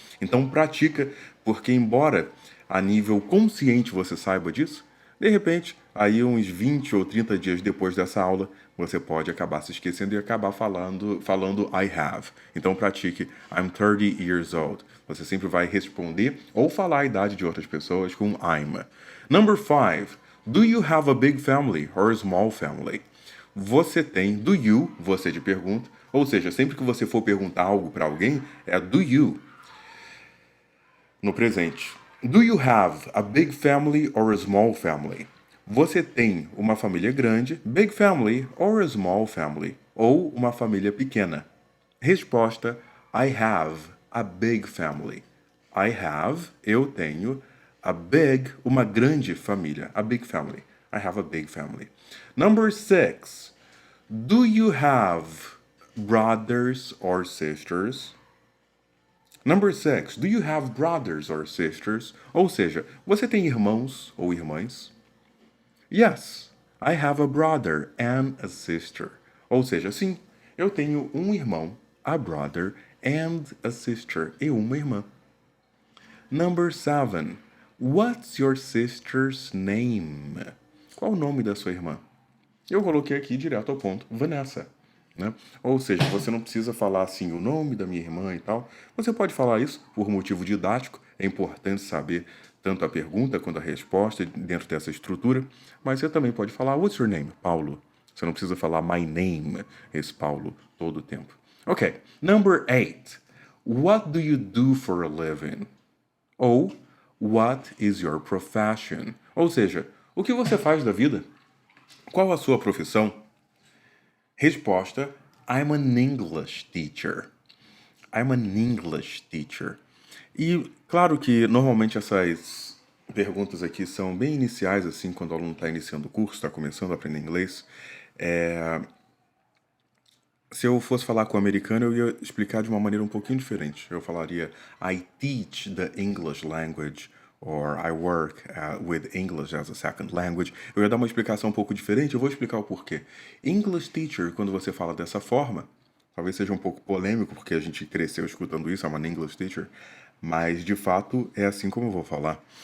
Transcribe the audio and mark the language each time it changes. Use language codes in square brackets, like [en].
[pt] Então, pratica, porque embora a nível consciente você saiba disso, de repente, aí uns 20 ou 30 dias depois dessa aula, você pode acabar se esquecendo e acabar falando [en] I have. [pt] Então pratique [en] I'm 30 years old. [pt] Você sempre vai responder ou falar a idade de outras pessoas com I'm. [en] Number 5. Do you have a big family or a small family? [pt] Você tem, [en] do you, [pt] você te pergunta. Ou seja, sempre que você for perguntar algo para alguém, é do you. No presente. [en] Do you have a big family or a small family? [pt] Você tem uma família grande, [en] big family, or a small family, [pt] ou uma família pequena? [en] Resposta: I have a big family. I have, [pt] eu tenho, [en] a big, [pt] uma grande família, [en] a big family. I have a big family. Number 6. Do you have brothers or sisters? Number 6. Do you have brothers or sisters? [pt] Ou seja, você tem irmãos ou irmãs? [en] Yes, I have a brother and a sister. [pt] Ou seja, sim, eu tenho um irmão, [en] a brother, and a sister, [pt] e uma irmã. [en] Number 7. What's your sister's name? [pt] Qual o nome da sua irmã? Eu coloquei aqui direto ao ponto, Vanessa. Né? Ou seja, você não precisa falar assim o nome da minha irmã e tal. Você pode falar isso por motivo didático. É importante saber tanto a pergunta quanto a resposta dentro dessa estrutura. Mas você também pode falar [en] What's your name? [pt] Paulo. Você não precisa falar [en] My name is [pt] Paulo todo o tempo. [en] Ok. Number 8. What do you do for a living? [pt] Ou [en] What is your profession? [pt] Ou seja, o que você faz da vida? Qual a sua profissão? [en] Resposta: I'm an English teacher. I'm an English teacher. [pt] E claro que normalmente essas perguntas aqui são bem iniciais, assim, quando o aluno está iniciando o curso, está começando a aprender inglês. Se eu fosse falar com o americano, eu ia explicar de uma maneira um pouquinho diferente. Eu falaria [en] I teach the English language or I work with English as a second language. [pt] Eu ia dar uma explicação um pouco diferente, eu vou explicar o porquê. English teacher, quando você fala dessa forma, talvez seja um pouco polêmico, porque a gente cresceu escutando isso, [en] I'm an English teacher, [pt] mas de fato é assim como eu vou falar.